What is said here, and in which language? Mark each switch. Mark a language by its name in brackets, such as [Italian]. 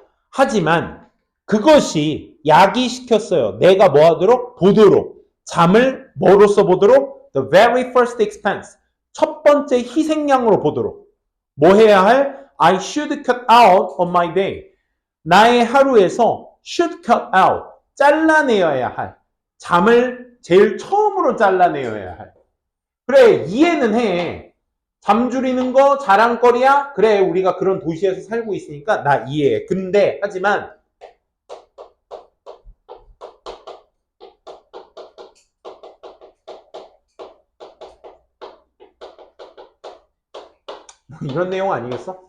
[Korean] 하지만 그것이 야기시켰어요. 내가 뭐 하도록? 보도록. 잠을 뭐로써 보도록? [English] The very first expense. [Korean] 첫 번째 희생양으로 보도록. 뭐 해야 할? [English] I should cut out on my day. [Korean] 나의 하루에서 [English] should cut out. [Korean] 잘라내어야 할. 잠을 제일 처음으로 잘라내어야 할. 그래, 이해는 해. 잠 줄이는 거 자랑거리야? 그래, 우리가 그런 도시에서 살고 있으니까 나 이해해. 근데 하지만 이런 내용 아니겠어?